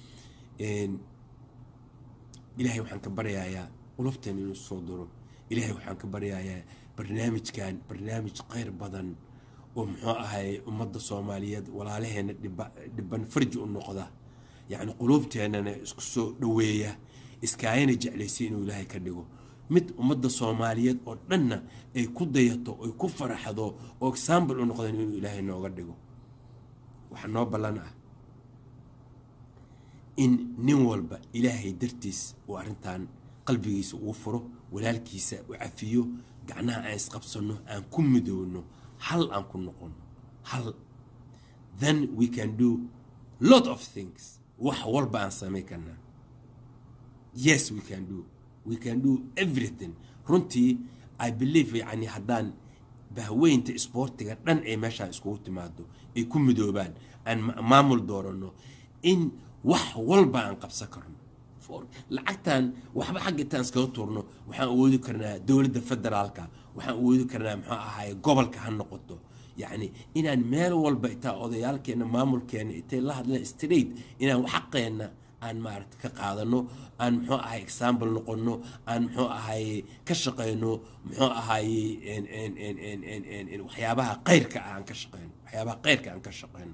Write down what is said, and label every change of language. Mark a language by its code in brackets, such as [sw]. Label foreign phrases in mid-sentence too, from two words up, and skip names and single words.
[so] ilaahay waxaan ka baryayaa qulubteen inuu soo diro ilaahay waxaan ka baryayaa barnaamijkan barnaamij qeyr badan oo muxuu ahay ummadda Soomaaliyeed walaalaheena dhiban farji u noqda yani qulubteena isku soo dhaweeya iskaayna jeclaysiin inuu ilaahay ka dhigo mid ummadda Soomaaliyeed oo dhanna ay ku dayato oo ku faraxdo oo example u noqdaan inuu ilaahay nooga dhigo waxaa noo ballan ah in nin walba ilaahay dartiis uu arrintan qalbigiisa ugu furo, walaalkiisa u cafiyo, gacnaha aan isqabsanno, aan ku midoowno, hal aan ku noqono, hal. [en] Then we can do lot of things. [so] wax walba aan samayn karnaa. [en] Yes, we can do everything. [so] runtii [en] I believe [so] yani haddaan bahweynta isboortiga dhan ay meeshaan iskugu timaado ay ku midoobaan, aan maamul doorano, in wax walba aan qabsan karno. lacagtan waxba xagga intaan iskaga tuurno, waxaan awoodi karnaa dowladda federaalka, waxaan awoodi karnaa muxuu ahaay gobolka ha noqoto, yani inaan meel walba itaa odayaalkeena maamulkeena intay la hadlaan straight inaan xaqeena aan maaragta ka qaadano, aan muxuu ahaay example noqono, aan muxuu ahaay ka shaqeyno, muxuu ahaay waxyaabaha khayrka aan ka shaqeyno, waxyaabaha khayrka aan ka shaqeyno.